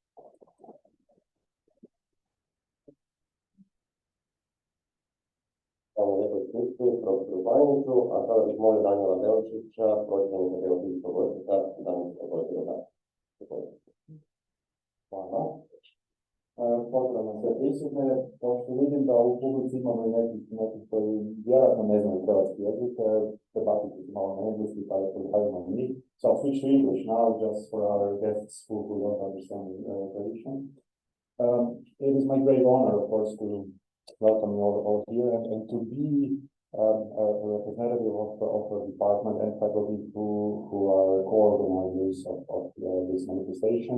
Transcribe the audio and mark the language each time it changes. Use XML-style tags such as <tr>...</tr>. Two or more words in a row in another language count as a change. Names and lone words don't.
<hr>Hvala lijepo iskustvu, profesoru Bajnicu, a sada bih molio Danijela Belčića, pročelnika geofizikog odsjeka, da nam se također odati. Hvala. Pozdrav na sve prisutne. Pošto vidim da u publici imamo i neki koji vjerojatno ne znaju hrvatski jezik, prebaciti ću malo na engleski pa da predstavimo njih.</hr> <en>So I'll switch to English now just for our guests who don't understand tradition. It is my great honor, of course, to welcome you all here and to be a representative of the department and faculty who are co-organizers of this manifestation.</en>